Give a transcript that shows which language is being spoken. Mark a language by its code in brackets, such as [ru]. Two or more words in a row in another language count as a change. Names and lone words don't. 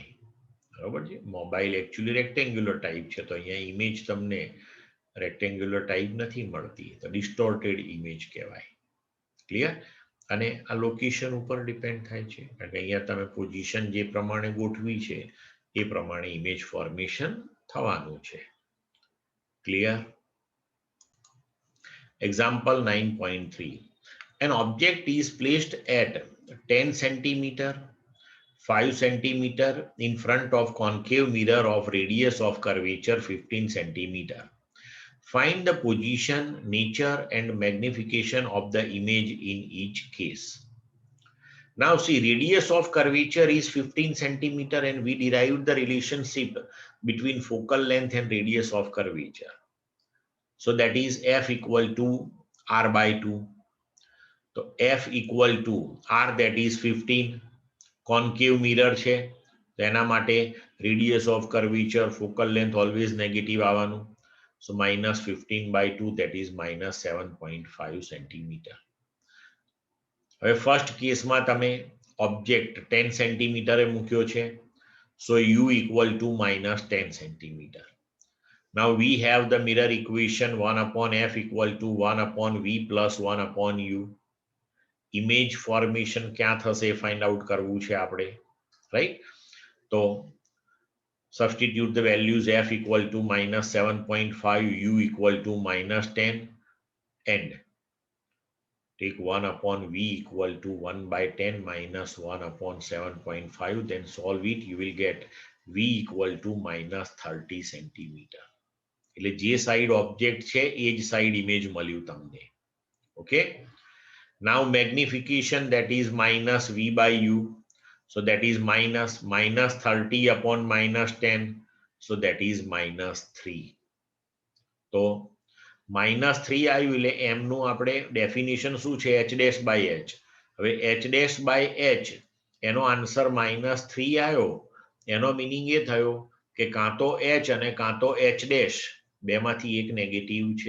[gu] બરોબર છે, મોબાઈલ એકચ્યુઅલી [en] rectangular type [gu] છે, તો અહીંયા ઇમેજ તમને [en] rectangular type [gu] નથી મળતી, તો [en] distorted image [gu] કહેવાય. ક્લિયર? અને આ લોકેશન ઉપર ડિપેન્ડ થાય છે, કારણ કે અહીંયા તમે પોઝિશન જે પ્રમાણે ગોઠવી છે એ પ્રમાણે [en] image formation [gu] થવાનું છે. ક્લિયર? [en] Example 9.3. An object is placed at 10 centimeter, 5 centimeter in front of concave mirror of radius of curvature 15 centimeter. Find the position, nature and magnification of the image in each case. Now see, radius of curvature is 15 centimeter and we derived the relationship between focal length and radius of curvature. So that is f equal to r by 2. So f equal to r, that is 15. Concave mirror [gu] છે તો એના માટે [en] radius of curvature, focal length always negative [gu] આવવાનું. [en] So minus 15 by 2, that is minus 7.5 centimeter. [gu] હવે ફર્સ્ટ કેસમાં તમે ઓબ્જેક્ટ 10 સેન્ટીમીટરે મૂક્યો છે. [en] So u equal to minus 10 centimeter. Now we have the mirror equation 1 upon f equal to 1 upon v plus 1 upon u. Image formation [gu] ક્યાં થશે [en] find out [gu] કરવું છે આપણે, [en] right? So substitute the values f equal to minus 7.5, u equal to minus 10, and take 1 upon v equal to 1 by 10 minus 1 upon 7.5. Then solve it. You will get v equal to minus 30 centimeter. [gu] એટલે જે સાઈડ ઓબ્જેક્ટ છે એ જ સાઈડ ઇમેજ મળ્યું તમને. ઓકે, [en] now magnification, that is minus v by u. So that is minus 30 upon minus 10. So that is minus 3. [gu] તો minus 3 આવ્યું એટલે m નું આપણે ડેફિનેશન શું છે, [en] h dash by h. [gu] હવે [en] h dash by h [gu] એનો આન્સર minus 3 આવ્યો. એનો મીનિંગ એ થયો કે કાં તો h અને કાં તો h dash બેમાંથી એક નેગેટિવ છે.